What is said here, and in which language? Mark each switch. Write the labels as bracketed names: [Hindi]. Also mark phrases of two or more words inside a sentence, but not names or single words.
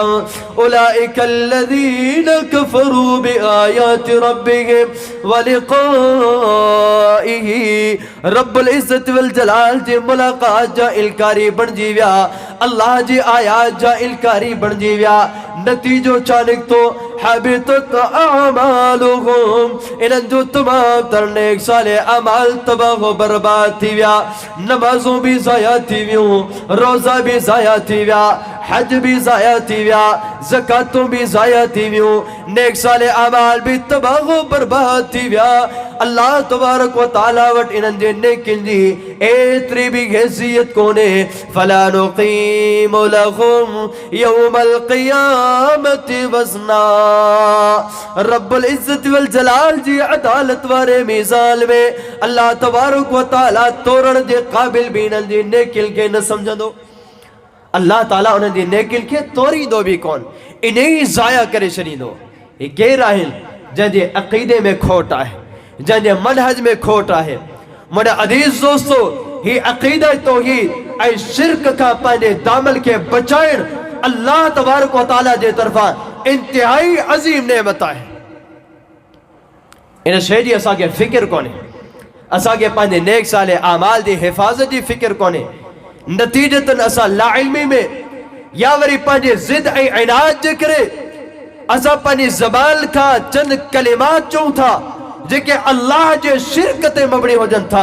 [Arabic] أولئك الذين كفروا بآيات ربهم ولقائه, رب العزة والجلال [Sindhi] जी मुलाकात जा इलकारी बणजी विया, अल्लाह जी आयात जा इलकारी बणजी विया। नतीजो छा निकतो? [Arabic] حبطت أعمالهم, [Sindhi] इन्हनि जो तमाम तर नेक साले अमाल तबाह बर्बाद थी विया। नमाज़ूं भी ज़ाया थी वियूं, रोज़ा भी ज़ाया थी विया, हज भी ज़ाया थी विया, ज़कातूं भी ज़ाया थी वियूं, नेक साले अमाल भी तबाह बर्बाद थी विया। [Arabic] الله تبارك وتعالى [Sindhi] वटि इन्हनि जे नेकिन जी एतिरी भी हैसियत कोन्हे। [Arabic] فلا نقيم لهم يوم القيامة وزنا, رب العزة والجلال [Sindhi] जी अदालत वारे मीज़ान में [Arabic] الله تبارك وتعالى [Sindhi] तोरण जे क़ाबिल भी इन्हनि जी नेकिन खे न समझंदो। [Arabic] الله تعالى [Sindhi] उन्हनि जी नेकिन खे तोरींदो भी कोन, इन्हें ज़ाया करे छॾींदो। ही केर आहिनि? जंहिंजे अक़ीदे में खोट आहे, जंहिंजे मनहज में खोट आहे। मुंहिंजा अज़ीज़ दोस्तो, ही अक़ीदा तौहीद ऐं शिरक खां पंहिंजे दामन खे बचाइण [Arabic] الله تبارك وتعالى [Sindhi] जे तरफ़ां इंतिहाई अज़ीम नेमत आहे। इन शइ जी असांखे फ़िक्र कोन्हे, असांखे पंहिंजे नेक साले आमाल जी हिफ़ाज़त जी फ़िक्र कोन्हे। नतीजतन असां लाइल्मी में या वरी पंहिंजे ज़िद ऐं इनायत जे करे असां पंहिंजी ज़बान खां चंद कलिमात चऊं था जेके अल्लाह जे शिरक ते मबनी हुजनि था।